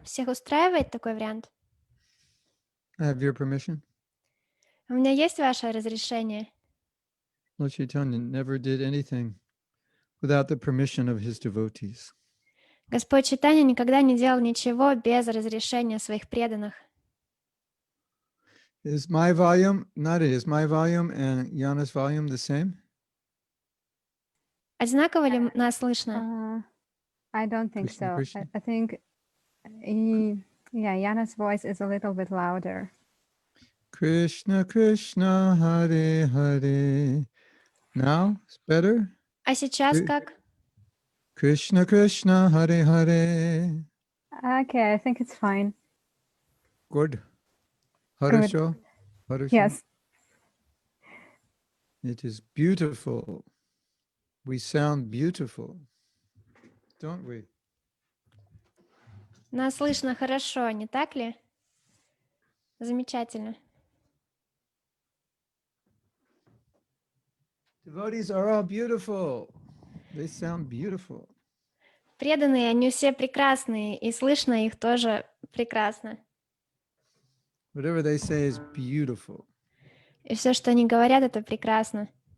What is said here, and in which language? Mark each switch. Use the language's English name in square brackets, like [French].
[Russian] Всех устраивает такой вариант? [English] I have your permission. [Russian] У меня есть ваше разрешение? [English] Lord Chaitanya never did anything without the permission of his devotees. [Russian] Господь Чайтанья никогда не делал ничего без разрешения своих преданных. [English] Is my volume, is my volume and Yana's volume the same? [Russian] Одинаково ли нас слышно? [English] I don't think [Sanskrit] Krishna, [English] so. [Sanskrit] Krishna. [English] I think, Yana's voice is a little bit louder. [Sanskrit] Krishna, Krishna, Hare Hare. [English] Now it's better? [Russian] А сейчас как? [Sanskrit] Krishna, Krishna, Hare Hare. [English] Okay, I think it's fine. Good. [Russian] Harasho? Harasho? [English] Yes. It is beautiful. We sound beautiful, don't we? [Russian] Нас слышно хорошо, не так ли? Замечательно. [English] Devotees are all beautiful. They sound beautiful. [Russian] Преданные, они все прекрасные, и слышно их тоже прекрасно. [English] Whatever they say is beautiful. [Russian] И все, что они говорят, это прекрасно.